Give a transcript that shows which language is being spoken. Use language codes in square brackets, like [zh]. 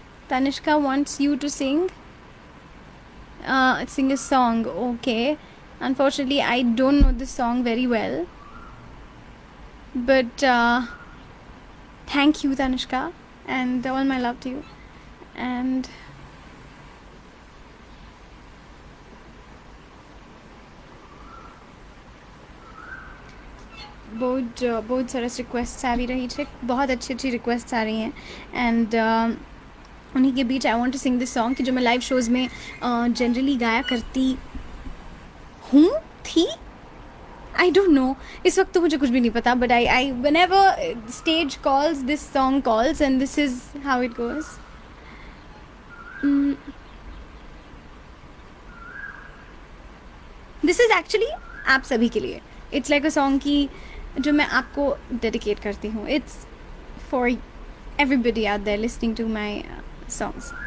[en] Tanishka wants you to sing a song. Okay, unfortunately I don't know this song very well, but thank you Tanishka, and all my love to you. [hi] And बहुत सरस requests आ भी रही है, बहुत अच्छी requests आ रही हैं. And उन्हीं के बीच [en] I want to sing this song [hi] कि जो मैं लाइव शोज़ में जनरली गाया करती थी. [en] I don't know, [hi] इस वक्त तो मुझे कुछ भी नहीं पता, [en] But I whenever stage calls this song calls and this is how it goes. This is actually [hi] आप सभी के लिए. [en] it's like a song [hi] की जो मैं आपको डेडिकेट करती हूँ. [en] It's for everybody out there listening to my songs.